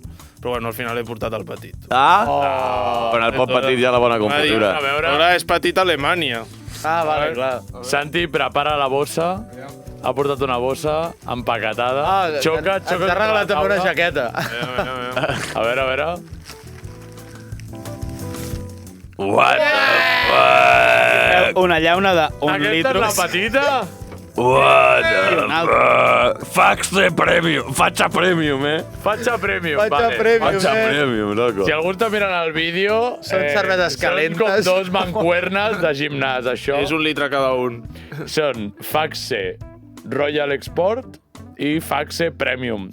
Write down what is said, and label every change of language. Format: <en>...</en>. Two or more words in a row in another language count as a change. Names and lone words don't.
<ca>Però al final he portat el petit. Però el pot petit ja la bona confitura. Ara és petit a Alemanya. Vale, clar. Santi, prepara la bossa. Ha portat una bossa empaquetada. Xoca. Ens ha regalat també una jaqueta. A veure.</ca> <en>What the fuck?</en> <ca>Una llauna</ca> <es>d'un litro.</es> <ca>Aquesta és la petita?</ca> <en>What the fuck?</en> <ca>Faxe Premium. Fatxa Premium, Fatxa Premium, Fatxa</ca> <es>Premium, loco.</es> <ca>Si algú està mirant el vídeo... Són cerveses calentes. Són com 2 mancuernes de gimnàs, això. És 1 litre cada un. Són Faxe Royal Export i Faxe Premium.</ca>